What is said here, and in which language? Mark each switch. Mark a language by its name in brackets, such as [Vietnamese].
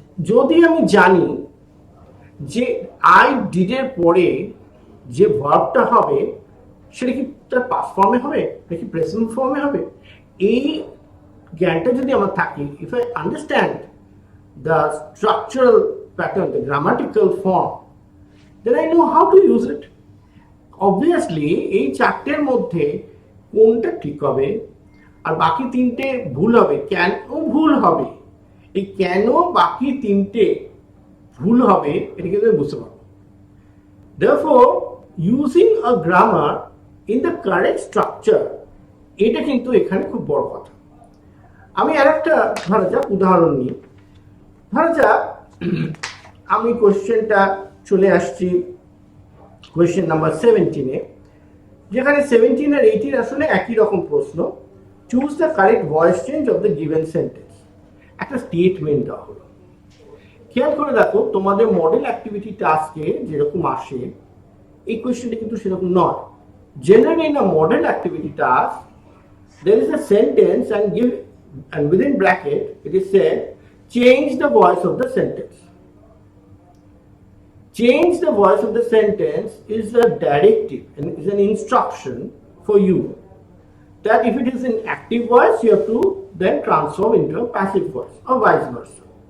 [Bangla] যদি আমি জানি যে আই ডিডের পরে যে ভার্বটা হবে সেটা কি তার পাস্ট ফর্মে হবে নাকি প্রেজেন্ট ফর্মে হবে, এই জ্ঞানটা যদি আমার থাকে, [English] If I understand the structural pattern, the grammatical form, then I know how to use it. [Bangla] Obviously এই 4টের মধ্যে কোনটা ঠিক হবে আর বাকি 3টে ভুল হবে। কেন ভুল হবে, এই কেন বাকি 3টে ভুল হবে এটা কিন্তু আমি বুঝতে পারবো। [English] Therefore, using a grammar in the correct structure, [Bangla] এটা কিন্তু এখানে খুব বড় কথা। আমি আরেকটা ধরা যাক উদাহরণ নিই। ধরা যাক আমি কোশ্চেনটা চলে আসছি কোয়েশ্চেন নাম্বার 17-এ, যেখানে 17 আর 18 আসলে একই রকম প্রশ্ন। [English] Choose the correct voice change of the given sentence. [Bangla] একটা স্টেটমেন্ট দেওয়া হলো। খেয়াল করে দেখো, তোমাদের মডেল অ্যাক্টিভিটি টাস্কে যেরকম আসে এই কোয়েশ্চেনটা কিন্তু সেরকম নয়। [English] Generally in a model activity task there is a sentence and within bracket it is said change the voice of the sentence. Change the voice of the sentence is a directive and is an instruction for you that if it is in active voice you have to then transform into a passive voice or vice versa.